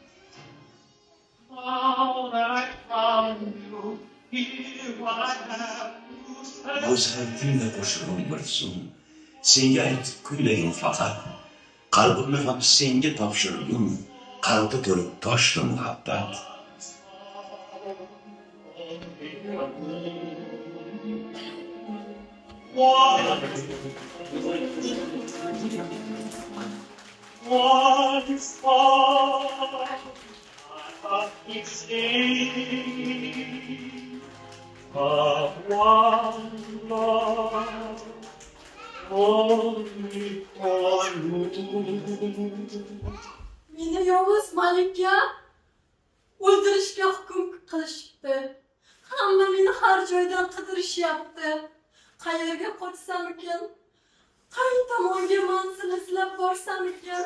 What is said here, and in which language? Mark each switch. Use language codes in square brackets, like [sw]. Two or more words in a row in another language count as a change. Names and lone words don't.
[uz] Go'zal kuyda qo'shilgan bir so'm. Senga aytib kuylagin faqat. Qalbimni ham senga topshirdim. Qalbi to'lib toshdi muhabbat. [en] Once more, I keep singing of one love, only for you. [uz] Meni yovuz malika o'ldirishga hukm qilishibdi. Hamma meni har joydan qidirishyapti. Qayerga qochsamikin? Qay tomonga manzil izlab borsamikin?